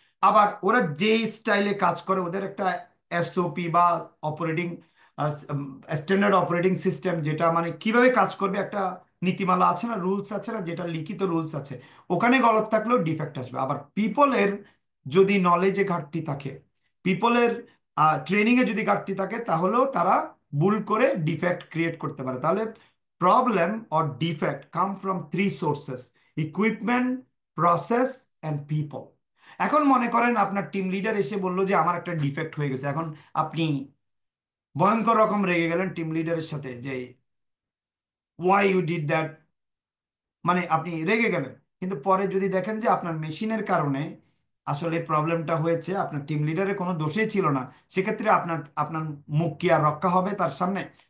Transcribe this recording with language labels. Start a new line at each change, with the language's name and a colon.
Bangla: আবার ওরা যে স্টাইলে কাজ করে ওদের একটা এসওপি বা অপারেটিং স্ট্যান্ডার্ড অপারেটিং সিস্টেম, যেটা মানে কিভাবে কাজ করবে একটা নীতিমালা আছে না, রুলস আছে না, যেটা লিখিত রুলস আছে, ওখানে গলত থাকলেও ডিফেক্ট আসবে। আবার পিপলের যদি নলেজে ঘাটতি থাকে, পিপলের ট্রেনিং এ যদি ঘাটতি থাকে, তাহলেও তারা ভুল করে ডিফেক্ট ক্রিয়েট করতে পারে। তাহলে
English: problem or defect come from three sources: equipment, process and people।
Bangla: এখন মনে করেন আপনার টিম লিডার এসে বলল যে আমার একটা ডিফেক্ট হয়ে গেছে। এখন আপনি ভয়ঙ্কর রকম রেগে গেলেন টিম লিডারের সাথে যে
English: why you did that,
Bangla: মানে আপনি রেগে গেলেন। কিন্তু পরে যদি দেখেন যে আপনার মেশিনের কারণে আসলে প্রবলেমটা হয়েছে, আপনার টিম লিডারের কোনো দোষই ছিল না, সেক্ষেত্রে আপনার আপনার মুখ কি আর রক্ষা হবে তার সামনে?